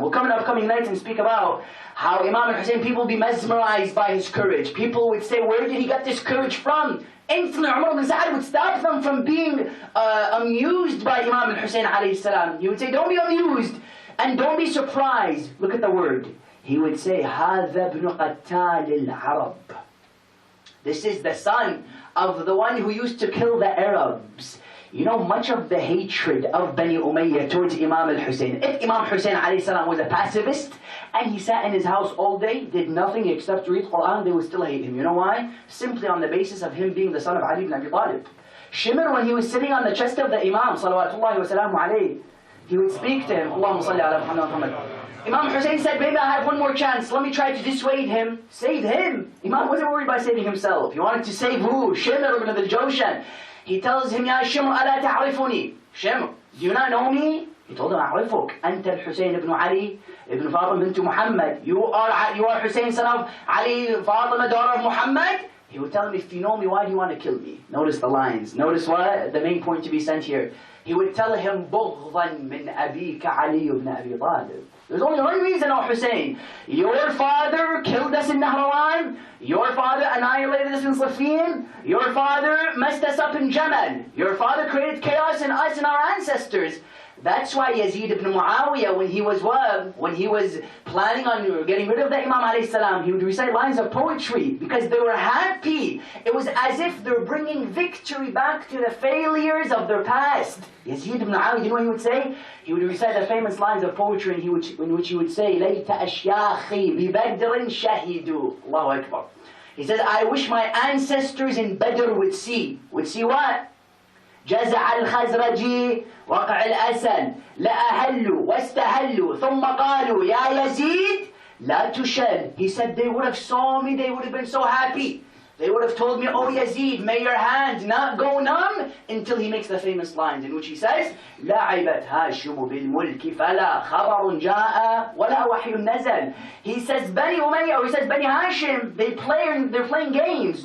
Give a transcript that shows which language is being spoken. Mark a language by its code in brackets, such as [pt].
[en] We'll come in upcoming nights and speak about how Imam Hussain, people would be mesmerized by his courage. People would say, where did he get this courage from? Instantly Umar ibn Sa'ad would stop them from being amused by Imam Hussain alayhi salam. He would say, don't be amused and don't be surprised. Look at the word. [ar] He would say, هَذَا ابْنُ قَتَّالِ الْعَرَبِ. [en] This is the son of the one who used to kill the Arabs. You know, much of the hatred of Bani Umayyah towards Imam al-Hussain. If Imam Hussain alayhi salam was a pacifist and he sat in his house all day, did nothing except read Quran, they would still hate him. You know why? Simply on the basis of him being the son of Ali ibn Abi Talib. Shimr, when he was sitting on the chest of the Imam, salawatullahi wa salamu alayhi, he would speak to him, [ar] Allahumma salli ala Muhammad wa Muhammad. [en] Imam Hussain said, maybe I have one more chance. Let me try to dissuade him. Save him. Imam wasn't worried by saving himself. He wanted to save who? Shimr ibn al-Jawshan. He tells him, [ar] Ya Shimr, ala ta'rifuni. [en] Shimr, do you not know me? He told him, [ar] A'rifuk. Anta al-Hussain ibn Ali, ibn Fatima bint Muhammad. [en] You are Hussain, son of Ali, Fatima, daughter of Muhammad. He would tell him, if you know me, why do you want to kill me? Notice the lines. Notice what? The main point to be sent here. [ar] He would tell him, بُغْضًا مِنْ أَبِيكَ عَلِيُّ بْنَ أَبِي طَالِبٍ. [en] There's only one reason, O Hussein. Your father killed us in Nahrawan. Your father annihilated us in Siffin. Your father messed us up in Jamal. Your father created chaos in us and our ancestors. That's why Yazid ibn Muawiyah, when he was planning on getting rid of the Imam alayhi salam, he would recite lines of poetry because they were happy. It was as if they're bringing victory back to the failures of their past. Yazid ibn Muawiyah, you know what he would say? He would recite the famous lines of poetry in which he would say, [ar] لَيْتَ أَشْيَاخِي بِبَدْرٍ شَهِدُوا. [en] Allahu Akbar. He says, I wish my ancestors in Badr would see. Would see what? [ar] جزع الخزرجي وقع الأسد لأهلوا واستهلوا ثم قالوا يا يزيد لا تشل. [en] He said they would have saw me, they would have been so happy. They would have told me, oh Yazid, may your hand not go numb, until he makes the famous lines in which he says [ar] لعبت هاشم بالملك فلا خبر جاء ولا وحي نزل. [en] He says Bani Umayyah, or he says Bani Hashim, they're playing games.